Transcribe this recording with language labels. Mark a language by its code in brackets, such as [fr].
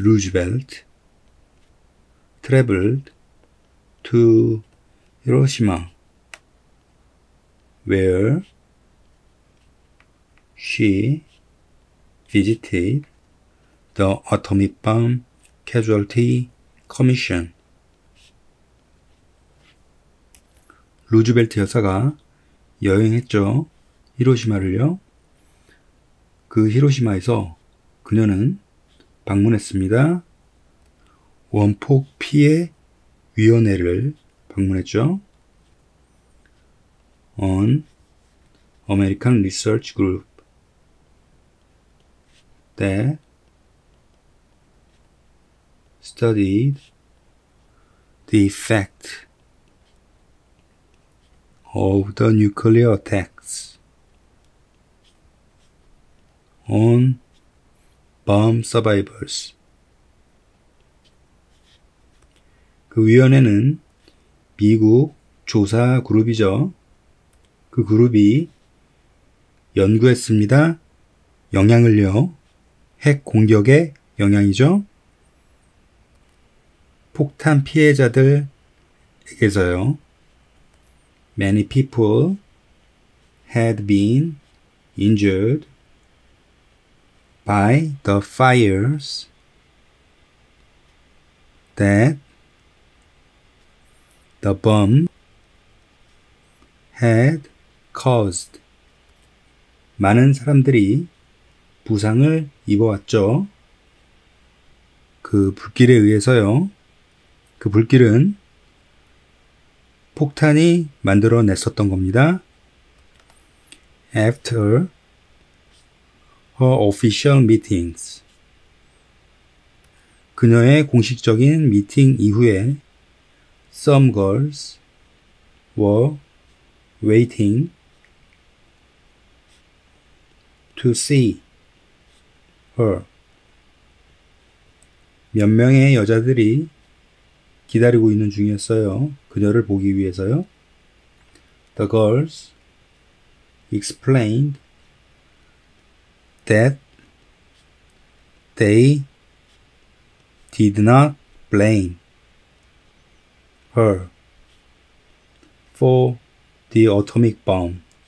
[en] Roosevelt traveled to Hiroshima, where she visited the Atomic Bomb Casualty Commission. [ko] 루즈벨트 여사가 여행했죠. 히로시마를요. 그 히로시마에서 그녀는 방문했습니다. 원폭 피해 위원회를 방문했죠. [en] On American Research Group that studied the effect of the nuclear attacks on bomb survivors. [ko] 그 위원회는 미국 조사 그룹이죠. 그 그룹이 연구했습니다. 영향을요. 핵 공격의 영향이죠. 폭탄 피해자들에게서요. [en] Many people had been injured by the fires that the bomb had caused. [ko] 많은 사람들이 부상을 입어왔죠. 그 불길에 의해서요. 그 불길은 폭탄이 만들어냈었던 겁니다. [en] After her official meetings. [ko] 그녀의 공식적인 미팅 이후에 [en] some girls were waiting to see her. [ko] 몇 명의 여자들이 기다리고 있는 중이었어요. 그녀를 보기 위해서요. [en] The girls explained that they did not blame her for the atomic bomb.